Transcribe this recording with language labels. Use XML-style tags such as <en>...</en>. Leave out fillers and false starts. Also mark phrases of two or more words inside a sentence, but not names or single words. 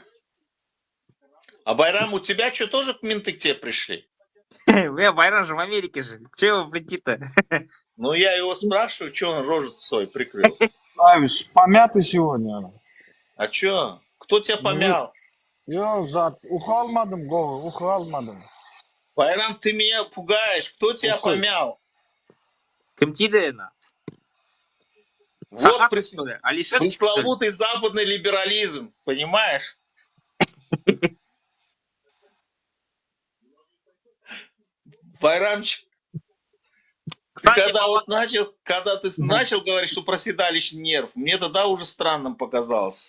<ru>А Байрам, у тебя что, тоже менты к тебе пришли? Байрам же в Америке же. Чего вы прийти-то? Ну, я его спрашиваю, что он рожу свой прикрыл. Ай, помятый сегодня. А что? Кто тебя помял?</ru> <tk>Yok zat, almadım go, almadım.</tk> <ru>Байрам, ты меня пугаешь. Кто тебя Ух ты. помял?</ru> <kk>Кім тиді на?</kk> <ru>Вот Сахаров, что ли? Алишерчик, что ли? пресловутый западный либерализм. Понимаешь? Байрамчик, Кстати, когда ты начал говорить, что проседалищ нерв, мне тогда уже странным показалось.</ru>